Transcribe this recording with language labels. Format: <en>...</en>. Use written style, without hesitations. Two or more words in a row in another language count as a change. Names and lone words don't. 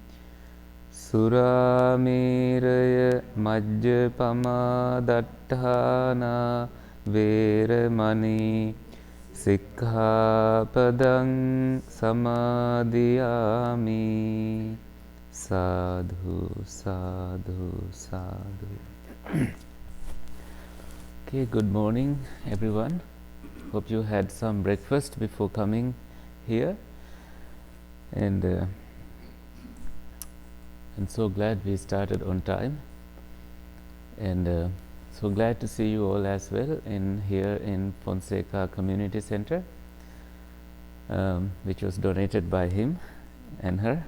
<pi>Surāmēraya majjapamā datthāna vīramani sikkhapadang samadhiyāmi. Sadhu, sadhu, sadhu.</pi> <en>Okay, good morning everyone. Hope you had some breakfast before coming here, and I'm so glad we started on time, and so glad to see you all as well here in Fonseca Community Center, which was donated by him and her.</en>